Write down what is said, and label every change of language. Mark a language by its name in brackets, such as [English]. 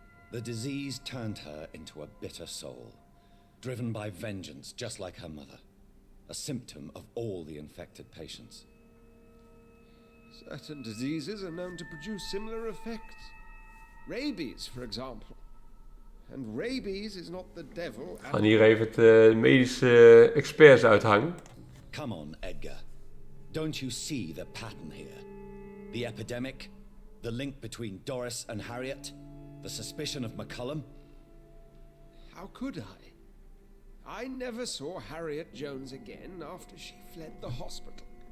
[English] The disease turned her into a bitter soul, driven by vengeance just like her mother. A symptom of all the infected patients. Certain diseases are known to produce similar effects. Rabies, for example. And rabies is not the devil. [Dutch] We gaan hier even het medische experts uithangen. [English] Come on, Edgar. Don't you see the pattern here? The epidemic, the link between Doris and Harriet, the suspicion of McCullum. How could I? I never saw Harriet Jones again after she fled the hospital.